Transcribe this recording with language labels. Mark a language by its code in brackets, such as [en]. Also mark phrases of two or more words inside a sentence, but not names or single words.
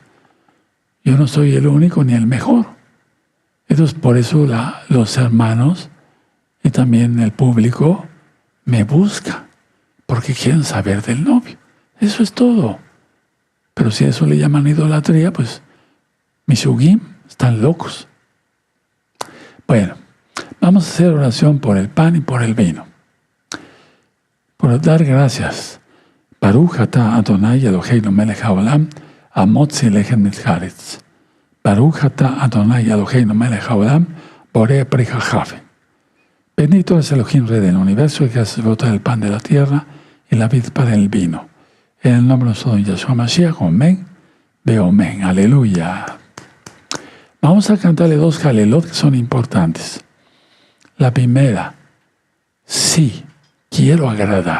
[es] Yo no soy el único ni el mejor. Entonces por eso los hermanos y también el público me busca, porque quieren saber del novio. Eso es todo. Pero si a eso le llaman idolatría, pues Mishugim están locos. Bueno, vamos a hacer oración por el pan y por el vino. Por dar gracias. [he] ברוך אתה אדוני אלוהינו מלך העולם המוציא לחם מן הארץ. ברוך אתה אדוני אלוהינו מלך העולם בורא פרי הגפן. [es] Bendito es Elohim, Rey del universo, el que hace brotar el pan de la tierra y la vid para el vino. En el nombre de nuestro don Yahshua Mashiach, amén, amén, aleluya. Vamos a cantarle 2 jalelot que son importantes. La primera, sí, quiero agradar.